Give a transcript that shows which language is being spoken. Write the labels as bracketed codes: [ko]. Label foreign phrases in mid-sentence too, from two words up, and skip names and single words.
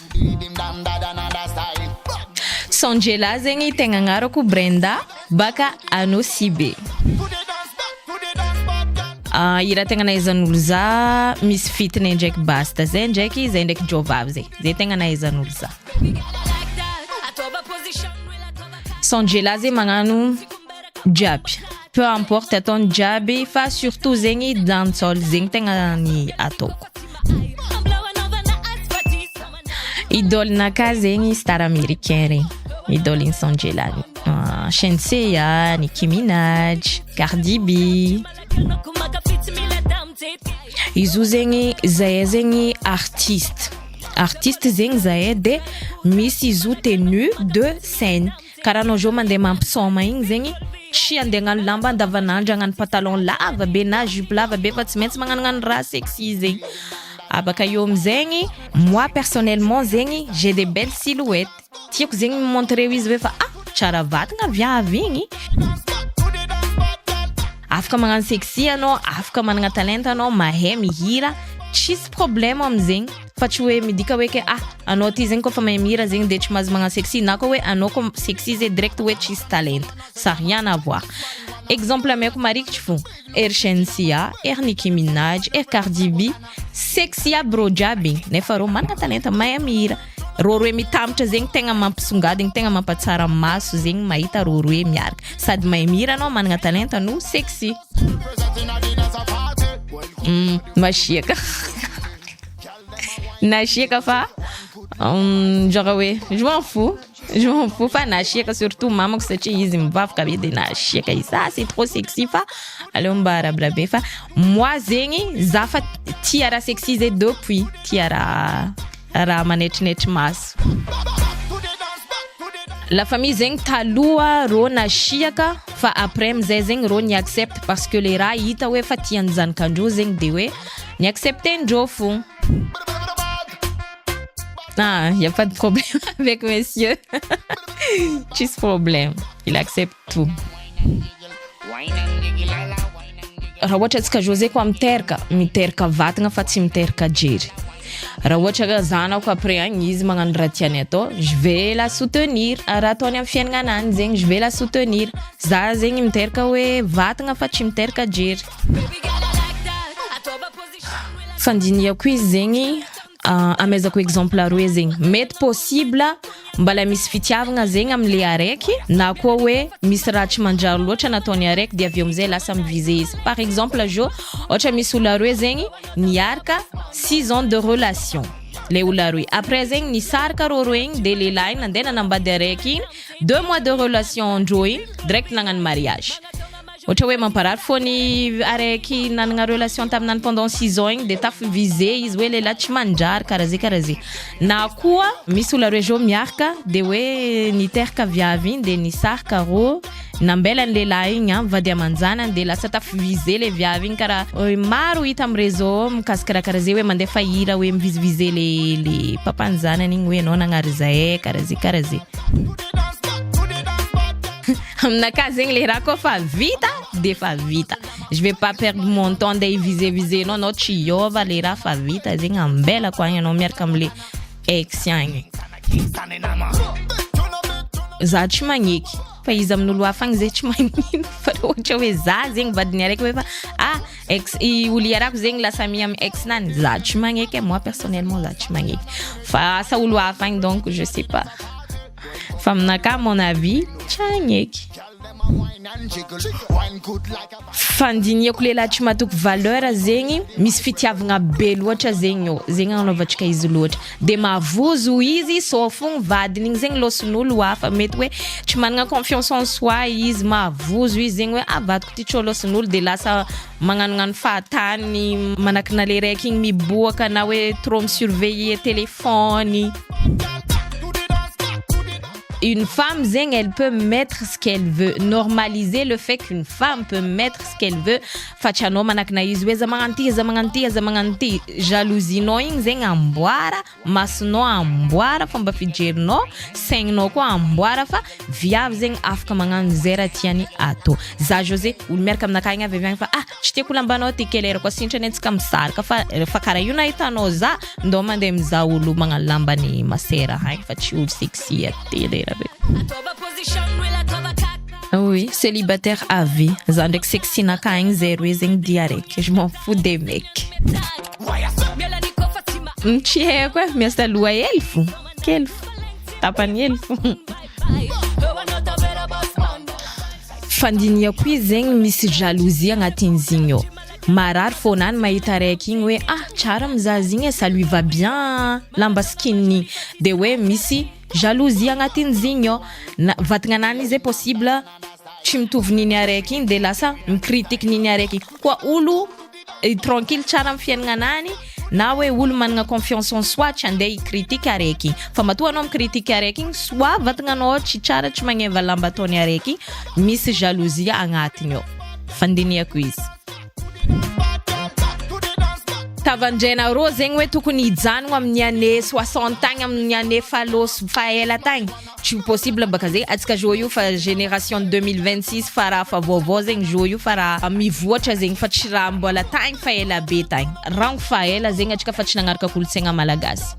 [mg] Sonjela zegny tegna agnarako Brenda baka Anosibe. Ira tegna nahaizan'olo za misy fitiny ndraiky basta zay ndraiky zay ndraiky jovavy zay tegna nahaizan'olo za. Sonjela zegny magnano jiaby, [fr] peu importe [mg] ataony jiaby fa surtout zegny dancehall zegny tegna ny ataoko. Idôle-naka zegny [fr] star américain [mg] regny, idôle-ny Sonjela Shenseea, Nicki Minaj, Cardi B. Izo zegny zahay zegny artiste zegny zahay de misy izo [fr] tenue de scène [mg] karaha anao zao mandeha mampisoma igny zegny tsy andeha hagnano lamba andavanandro hagnano pantalon lava be na jupe lava be fa tsy maintsy magnano raha sexy zegny. Abaka eo amizegny [fr] moi personnellement [mg] zegny [fr] j'ai des belles silhouettes, [mg] tiako zegny montrer izy hoe fa tsara vatagna viavy igny. Afaka magnano sexy anao, afaka managna talent anao, mahay mihira, tsisy problème amizegny fa tsy hoe midika hoe ke anao ty zegny koa fa mahay mihira zegny de tsy mahazo magnano sexy na koa hoe anao koa sexy zay direct hoe tsisy talent, [fr] ça rien à voir. [mg] Exemple ameko marikitry fô ery Shenseea, ery Nicki Minaj, ery Cardi B, sexy aby rô jiaby nefa rô managna talent mahay mihira. Rô roe mitambatra zegny tegna mampisongadigny, tegna mampatsara maso zegny mahita rô roe miaraka sady mahay mihira anao managna talent no sexy. Masiaka nasiaka fa genre hoe [fr] je m'en fous [mg] fa nasiaka surtout mamako satria izy mivavaka be de nasiaka izy [fr] c'est trop sexy [mg] fa aleo mba rabrabe fa moi zegny za fa tia raha sexy zay depuis tia raha manetrinetry maso. La famille zegny taloha rô nasiaka fa après amizay zegny rô ni accepte [fr] parce que les [mg] raha hita hoe fa tian'ny zanakandreo zegny de hoe ni acceptendreo fô. [fr] Y a pas de problème avec monsieur. Juste problème, il accepte tout. [mg] Raha ohatra tsika José koa miteraka vatagna fa tsy miteraka jery. Raha ohatra zanako après agny izy magnano raha tiany atao, [fr] je vais la soutenir. [mg] Raha ataony amin'ny fiaignananany zegny [fr] je vais la soutenir. [mg] Za zegny miteraka hoe vatagna fa tsy miteraka jery. Fandiniako izy zegny amezako exemple aroe zegny mety possible mbala misy fitiavagna zegny amle araiky na koa hoe misy raha tsy manjary loatra nataony araiky de avy amizay lasa mivize izy. [fr] Par exemple [mg] jo ohatra misy olo aroe zegny niaraka [fr] 6 ans de relation le [mg] olo aroe après zegny nisaraka rô roe igny de lehilahy nandeha nanambady araiky igny [fr] 2 mois de relation [mg] ndrô igny direct nagnano mariage. Ohatra hoe mamparary fony araiky nanagna relation taminany [fr] pendant 6 ans [mg] igny de tafivize izy hoe lehilahy tsy manjary karaha na koa misy olo aroe zao miaraka de hoe niteraka viavy igny de nisaraka rô nambelany lehilahy igny vady amanjanany de lasa tafivize le viavy igny karaha maro hita amin'ny réseau mikasika karaha zay hoe mandefa hira hoe mivizivize le papany zanany igny hoe anao nagnary zay karaha zay. Aminaka zegny le raha koa fa vita de fa vita. [fr] Je vais pas perdre mon temps de viser non [mg] tsy hiova le raha fa vita zegny ambela koa agny anao miaraka amle ex agny. Za tsy magneky fa izy amin'olo hafa agny zay tsy magnino fa ohatra hoe za zegny vadiny araiky hoe fa ex i olo iarako zegny lasa mi amin'ny ex nany za tsy magneky [fr] moi personnellement [mg] za tsy magneky fa asa olo hafa agny [fr] donc je sais pas. [mg] Fa aminaka [fr] mon avis [mg] tsagneky. Fandiniako lehilahy tsy matoko valeur zegny misy fitiavagna be loatra zegny zegny anaovantsika izy loatra de mavozo izy sofogny vadiny igny zegny losin'olo hafa mety hoe tsy managna [fr] confiance en soi [mg] izy mavozo izy zegny hoe vadiko ty tsô losin'olo de lasa magnanognano fahatany manakina le raiky igny miboaka na hoe [fr] trop me surveiller téléphone. une femme zeng, elle peut mettre ce qu'elle veut, normaliser le fait qu'une femme peut mettre ce qu'elle veut. [mg] Facciano manakna izy hoe za magnanty jalousinao igny zegny amboara, masonao amboara, fomba fijerinao, saigninao koa amboara fa viavy zegny afaka magnano zay raha tiany atao. Za José olo miaraka aminakahy igny avy fa tsy tiako lambanao ty kelera koa sintrany antsika misaraka fa karaha io nahitanao za ndao mandeha mizaha olo magnano lambany masera haigny fa tsy olo sexy telera be. [fr] Oui, célibataire à vie. [mg] Za ndraiky sexy nakahy igny zero zegny dia araiky. [fr] Je m'en fous des mecs. [mg] Tsy haiko miasa loha elfo. Kelfo. Tapany elfo. Fandiniako izy zegny misy jalousie agnatin'izy igny ao. Marary fonany mahita araiky igny hoe tsara mizaha igny [fr] ça lui va bien [mg] lamba skinny de hoe misy jalousie agnatin'izy igny ao. Vatagnanany izy possible tsy mitovy niny araiky igny de lasa mikritika niny araiky koa olo tranquille tsara amin'ny fiaignanany na hoe olo managna [fr] confiance en soi [mg] tsy andeha ikritika araiky fa matoa anao mikritika araiky igny soit vatagnanao tsy tsara tsy magneva lamba ataony araiky misy jalousie agnatiny ao. Fandiniako izy. Tavandraina rô zegny hoe tokony hijanogno amin'ny année 60 tagny amin'ny année falosy faela tagny tsy possible baka zegny atsika jo io fa génération 2026 fa raha fa vaovao zegny jo io fa raha mivoatra zegny fa tsy raha mbola tagny faela be tagny rango faela zegny atsika fa tsy nagnaraka kolontsaigna malagasy.